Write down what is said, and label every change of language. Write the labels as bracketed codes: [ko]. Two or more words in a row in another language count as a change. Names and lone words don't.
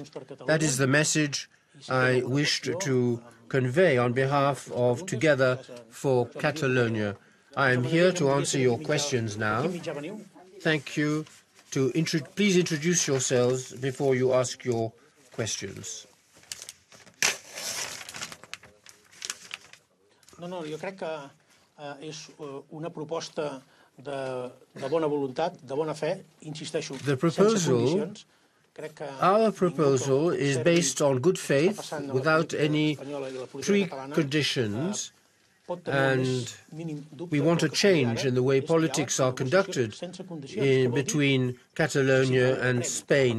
[en] That is the message I wished to convey on behalf of Together for Catalonia. I am here to answer your questions now. Thank you. Please introduce yourselves before you ask your questions. [ca] No, jo crec que és una proposta de bona voluntat, de bona fe, insisteixo, sense condicions. [en] Our proposal is based on good faith, without any preconditions, and we want a change in the way politics are conducted between Catalonia and Spain.